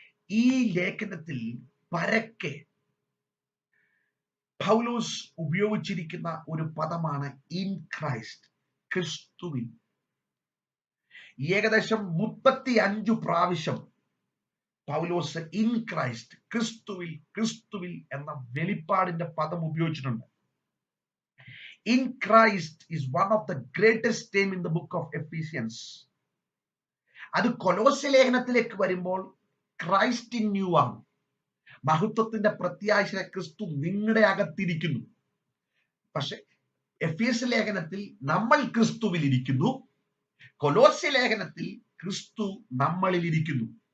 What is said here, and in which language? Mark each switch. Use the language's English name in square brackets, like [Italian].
[Malayalam] ഈ ലേഖനത്തിൽ പരക്കെ പൗലോസ് ഉപയോഗിച്ചിരിക്കുന്ന ഒരു പദമാണ് ഇൻ ക്രൈസ്റ്റ്, ക്രിസ്തുവിൽ. ഏകദേശം 35 പ്രാവശ്യം പൗലോസ് ഇൻ ക്രൈസ്റ്റ്, ക്രിസ്തുവിൽ എന്ന വെളിപ്പാടിന്റെ പദം ഉപയോഗിച്ചിട്ടുണ്ട്. [English] In Christ is one of the greatest name in the book of Ephesians. [Malayalam] അത് കൊലോസ്യ ലേഖനത്തിലേക്ക് വരുമ്പോൾ ക്രൈസ്റ്റ് ഇൻ യു ആണ്. മഹത്വത്തിന്റെ പ്രത്യാശ ക്രിസ്തു നിങ്ങളുടെ അകത്തിരിക്കുന്നു. പക്ഷെ എഫേസ്യ ലേഖനത്തിൽ നമ്മൾ ക്രിസ്തുവിൽ ഇരിക്കുന്നു, കൊലോസ്യ ലേഖനത്തിൽ ക്രിസ്തു നമ്മളിൽ ഇരിക്കുന്നു.